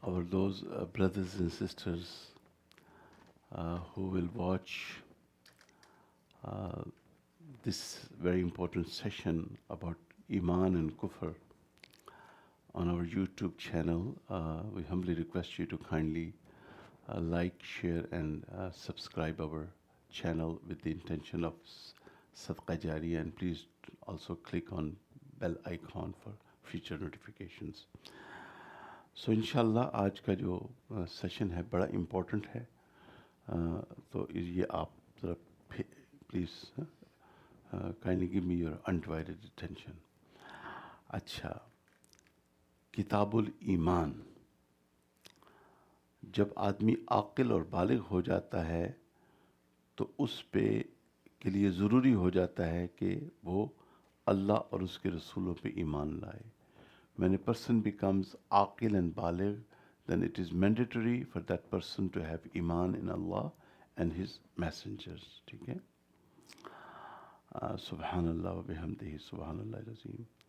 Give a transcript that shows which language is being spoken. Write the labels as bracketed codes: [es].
[en] Those brothers and sisters who will watch uh, this very important session about Iman and Kufr on our YouTube channel, we humbly request you to kindly like, share, and subscribe our channel with the intention of Sadqa Jariya, and please also click on bell icon for future notifications. [ur] سو انشاءاللہ آج کا جو session ہے بڑا important ہے، تو یہ آپ ذرا [en] Please kindly give me your undivided attention. [ur] اچھا، کتاب الایمان. جب آدمی عاقل اور بالغ ہو جاتا ہے تو اس پہ کے لیے ضروری ہو جاتا ہے کہ وہ اللہ اور اس کے رسولوں پہ ایمان لائے. [en] When a person becomes aqil and baligh, then it is mandatory for that person to have iman in Allah and His messengers. [ur] ٹھیک ہے؟ [ar] Subhanallah wa bihamdihi, Subhanallah al-Azim.